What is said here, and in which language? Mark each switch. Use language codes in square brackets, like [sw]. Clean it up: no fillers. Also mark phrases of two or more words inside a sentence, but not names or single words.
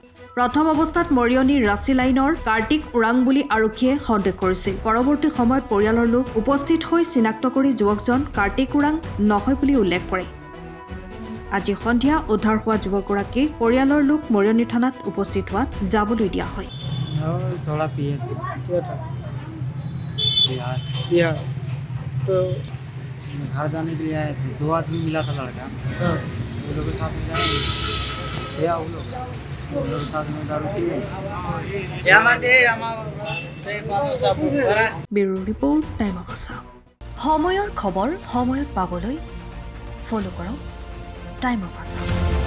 [as] প্ৰথম অৱস্থাত মৰিয়নিৰ ৰাঁচী লাইনৰ কাৰ্তিক ওৰাং বুলি আৰক্ষীয়ে সন্দেহ কৰিছিল। পৰৱৰ্তী সময়ত পৰিয়ালৰ লোক উপস্থিত হৈ চিনাক্ত কৰি যুৱকজন কাৰ্তিক ওৰাং নহয় বুলি উল্লেখ কৰে। আজি সন্ধিয়া উদ্ধাৰ হোৱা যুৱকগৰাকীৰ পৰিয়ালৰ লোক মৰিয়নি থানাত উপস্থিত হোৱাত যাবলৈ দিয়া হয়। [hi] थोड़ा पिए थे बिहार तो घर जाने के लिए आए थे। 2 आदमी मिला था लड़का, वो लोग के साथ में जाए वो लोग के साथ में दारू पिए। [as] ব্যুৰো ৰিপৰ্ট, টাইম অফ আছাম। সময়ৰ খবৰ সময়ত পাবলৈ ফ'ল' কৰক টাইম অফ আছাম।